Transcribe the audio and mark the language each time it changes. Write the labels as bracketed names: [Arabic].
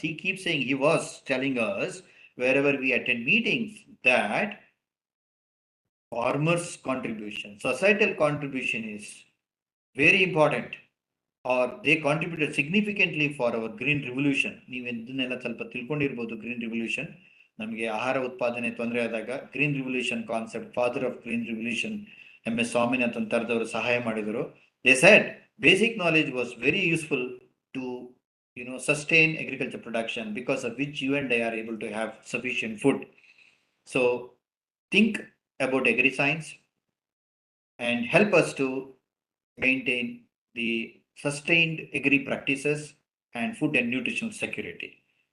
[English] He keeps saying, he was telling us wherever we attend meetings that farmers' contribution, societal contribution is very important, or they contributed significantly for our green revolution. [Kannada] ನೀವು ಇದನ್ನೆಲ್ಲ ಸ್ವಲ್ಪ ತಿಳ್ಕೊಂಡಿರ್ಬೋದು. Green revolution, ನಮಗೆ ಆಹಾರ ಉತ್ಪಾದನೆ ತೊಂದರೆ ಆದಾಗ green revolution concept, [English] father of green revolution [Kannada] M.S. [English] Swaminathan [Kannada] ತರದವರು ಸಹಾಯ ಮಾಡಿದರು. [English] They said basic knowledge was very useful to sustain agriculture production, because of which you and I are able to have sufficient food. So think about agri-science and help us to maintain the sustained agri practices and food and nutritional security.